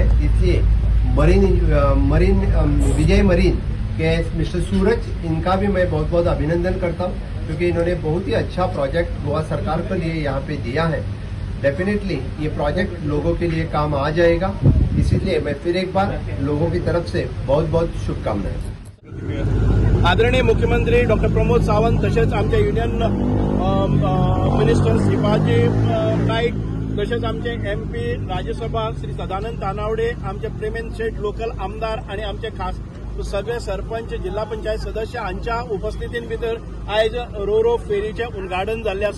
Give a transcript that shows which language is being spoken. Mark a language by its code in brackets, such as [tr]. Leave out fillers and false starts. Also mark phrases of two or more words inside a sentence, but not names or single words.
[hi] इसलिए विजय मरीन के मिस्टर सूरज, इनका भी मैं बहुत बहुत अभिनंदन करता हूँ, क्योंकि इन्होंने बहुत ही अच्छा प्रोजेक्ट गोवा सरकार के लिए यहाँ पे दिया है। डेफिनेटली ये प्रोजेक्ट लोगों के लिए काम आ जाएगा, इसीलिए मैं फिर एक बार लोगों की तरफ से बहुत बहुत शुभकामनाएं। [kok] आदरणीय मुख्यमंत्री डॉक्टर प्रमोद सावंत तसेच आमचे [en] union minister [kok] श्रीपादजी नाईक, तसेच आमचे MP राज्यसभा श्री सदानंद तानावडे, आमचे प्रेमेंद्र शेठ लोकल आमदार आणि आमचे खास सगळे सरपंच, जिल्हा पंचायत सदस्य हांच्या उपस्थितीन भितर आयज रोरो फेरीचे उद्घाटन जाल्ले आसा।